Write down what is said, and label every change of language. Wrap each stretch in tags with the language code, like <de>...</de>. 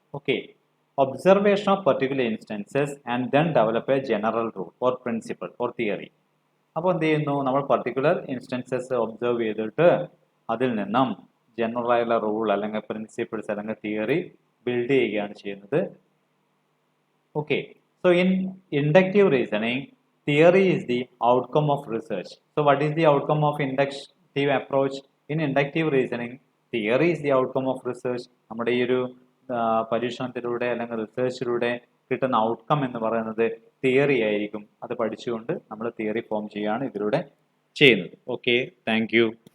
<en>Okay, observation of particular instances and then develop a general rule or principle or theory.</en> <ml>അപ്പോൾ എന്ത് ചെയ്യുന്നു, നമ്മൾ particular instances observe ചെയ്തിട്ട് അതിൽ നിന്നും ജനറൽ ആയിട്ടുള്ള റൂൾ അല്ലെങ്കിൽ പ്രിൻസിപ്പിൾസ് അല്ലെങ്കിൽ തിയറി ബിൽഡ് ചെയ്യുകയാണ് ചെയ്യുന്നത്.</ml> <en>Okay, so in inductive reasoning, theory is the outcome of research. So what is the outcome of inductive approach? In inductive reasoning, theory is the outcome of research.</en> <ml>നമ്മുടെ ഈ ഒരു പരീക്ഷണത്തിലൂടെ അല്ലെങ്കിൽ റിസർച്ചിലൂടെ കിട്ടുന്ന outcome എന്ന് പറയുന്നത് theory ആയിരിക്കും. അത് പഠിച്ചുകൊണ്ട് നമ്മൾ തിയറി ഫോം ചെയ്യുകയാണ് ഇതിലൂടെ ചെയ്യുന്നത്. Okay, thank you.</ml>